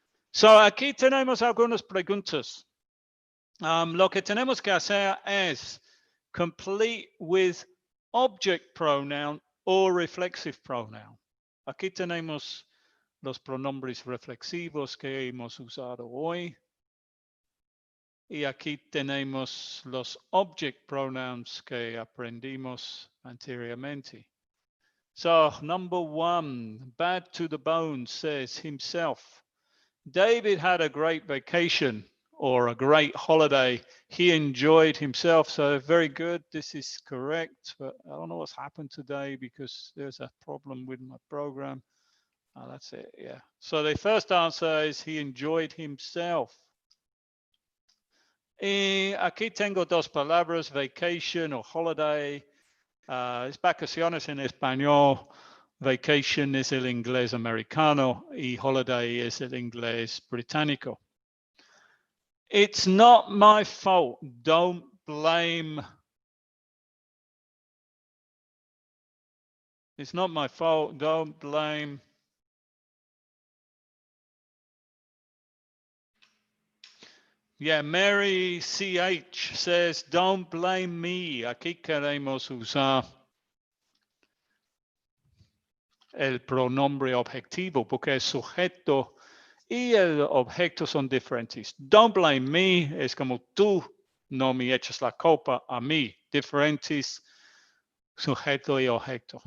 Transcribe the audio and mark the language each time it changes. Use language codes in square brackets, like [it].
[es] So, aquí tenemos algunas preguntas. Lo que tenemos que hacer es [en] complete with object pronoun or reflexive pronoun. [es] Aquí tenemos los pronombres reflexivos que hemos usado hoy. Y aquí tenemos los object pronouns que aprendimos anteriormente. [en] So, number one, Bad to the Bone says himself. David had a great vacation or a great holiday. He enjoyed himself. So very good. This is correct. But I don't know what's happened today because there's a problem with my program. Oh, that's it. Yeah. So the first answer is he enjoyed himself. [es] Y aquí tengo dos palabras, vacation o holiday. Es vacaciones en español. Vacation es el inglés americano y holiday es el inglés británico. [en] It's not my fault. Don't blame. It's not my fault. Don't blame. Yeah, Mary CH says, don't blame me. [es] Aquí queremos usar el pronombre objetivo porque el sujeto y el objeto son diferentes. [en] Don't blame me [es] es como tú no me echas la culpa a mí. Diferentes sujeto y objeto.